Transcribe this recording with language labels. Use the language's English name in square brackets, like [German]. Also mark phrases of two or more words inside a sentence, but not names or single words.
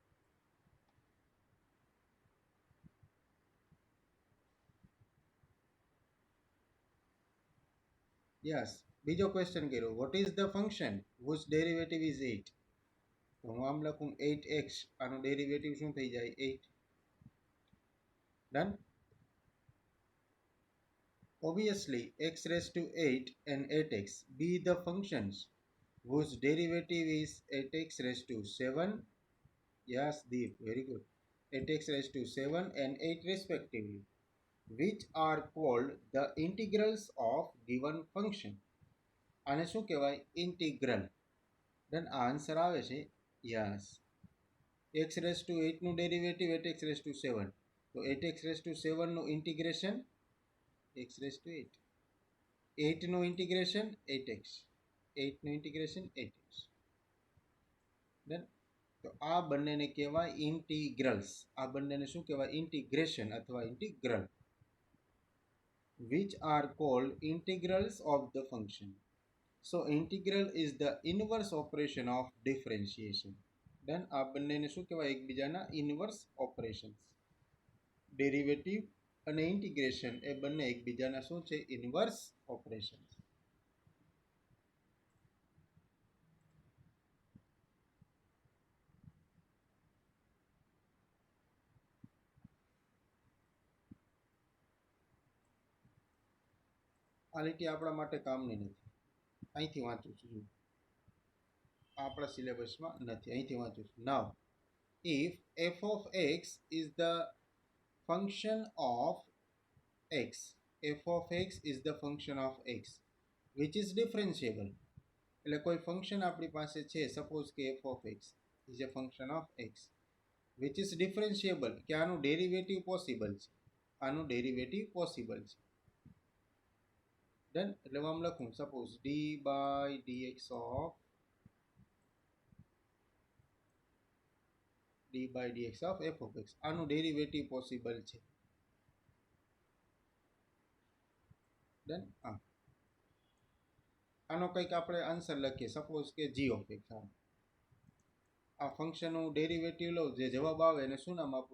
[English] યસ. [Gujarati] બીજો ક્વેશ્ચન કર્યો. [English] What is the function whose derivative is 8? [Gujarati] તો હું આમ લખું 8x. આનું ડેરિવેટિવ શું થઈ જાય? 8. [English] ડન. Obviously, x⁸ and 8x be the functions whose derivative is 8x⁻7. Yes, Deep, very good. 8x⁻7 and 8 respectively, which are called the integrals of given function. [Gujarati] આને શું કહેવાય? ઇન્ટિગ્રલ. ડન. આ આન્સર આવે છે. યસ. x⁸ નું ડેરિવેટિવ 8x⁻7. તો 8x⁻7 નું ઇન્ટિગ્રેશન x⁸. 8 નું ઇન્ટિગ્રેશન 8x. 8 નું ઇન્ટિગ્રેશન 8x. ડન. તો આ બંનેને કહેવાય ઇન્ટિગ્રલ્સ. આ બંનેને શું કહેવાય? ઇન્ટિગ્રેશન અથવા ઇન્ટિગ્રલ. [English] which are called integrals of the function. So integral is the inverse operation of differentiation. [Gujarati] Then આ બંનેને શું કહેવાય? એકબીજાના [English] inverse operations. [Gujarati] ડેરિવેટિવ અને ઇન્ટિગ્રેશન એ બંને એકબીજાના શું છે? [English] inverse operations. [Gujarati] આ લીટી આપણા માટે કામની નથી. અહીંથી વાંચું છું. આપણા સિલેબસમાં નથી. અહીંથી વાંચું છું. [English] નાવ if f of x is the function of x, f of x is the function of x which is differentiable. [Gujarati] એટલે કોઈ ફંક્શન આપણી પાસે છે, સપોઝ કે [English] f of x is a function of x which is differentiable, [Gujarati] કે આનું [English] derivative possible [Gujarati] છે. આનું [English] derivative possible [Gujarati] છે. ડન. એટલે હું આમ લખું, સપોઝ [English] d/dx of f of x. [Gujarati] આનું [English] derivative possible [Gujarati] છે. ડન. આનો કંઈક આપણે આન્સર લખીએ. [English] સપોઝ કે g of x. [Gujarati] આ ફંક્શનનું ડેરિવેટિવ લઉં, જે જવાબ આવે એને શું નામ આપવું?